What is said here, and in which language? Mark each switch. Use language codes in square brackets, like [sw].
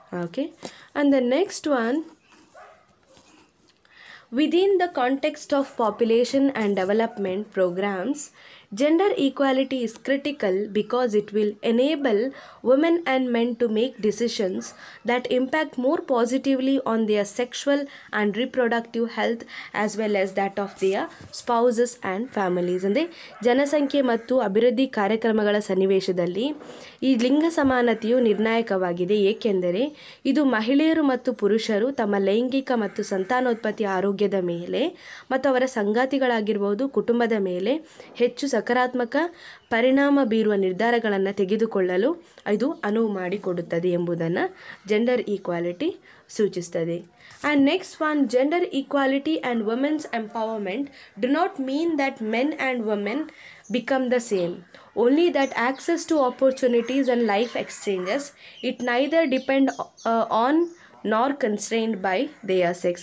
[en] Okay, and the next one, within the context of population and development programs, gender equality is critical because it will enable women and men to make decisions that impact more positively on their sexual and reproductive health as well as that of their spouses and families. [kn] ಅಂದರೆ ಜನಸಂಖ್ಯೆ ಮತ್ತು ಅಭಿವೃದ್ಧಿ ಕಾರ್ಯಕ್ರಮಗಳ ಸನ್ನಿವೇಶದಲ್ಲಿ ಈ ಲಿಂಗ ಸಮಾನತೆಯು ನಿರ್ಣಾಯಕವಾಗಿದೆ, ಏಕೆಂದರೆ ಇದು ಮಹಿಳೆಯರು ಮತ್ತು ಪುರುಷರು ತಮ್ಮ ಲೈಂಗಿಕ ಮತ್ತು ಸಂತಾನೋತ್ಪತ್ತಿ ಆರೋಗ್ಯದ ಮೇಲೆ ಮತ್ತು ಅವರ ಸಂಗಾತಿಗಳಾಗಿರ್ಬೋದು ಕುಟುಂಬದ ಮೇಲೆ ಹೆಚ್ಚು ಸಕಾರಾತ್ಮಕ ಪರಿಣಾಮ ಬೀರುವ ನಿರ್ಧಾರಗಳನ್ನು ತೆಗೆದುಕೊಳ್ಳಲು ಇದು ಅನುವು ಮಾಡಿಕೊಡುತ್ತದೆ ಎಂಬುದನ್ನು ಜೆಂಡರ್ ಈಕ್ವಾಲಿಟಿ ಸೂಚಿಸುತ್ತದೆ. [en] And next one, gender equality and women's empowerment do not mean that men and women become the same, only that access to opportunities and life exchanges, it neither depend on nor constrained by their sex.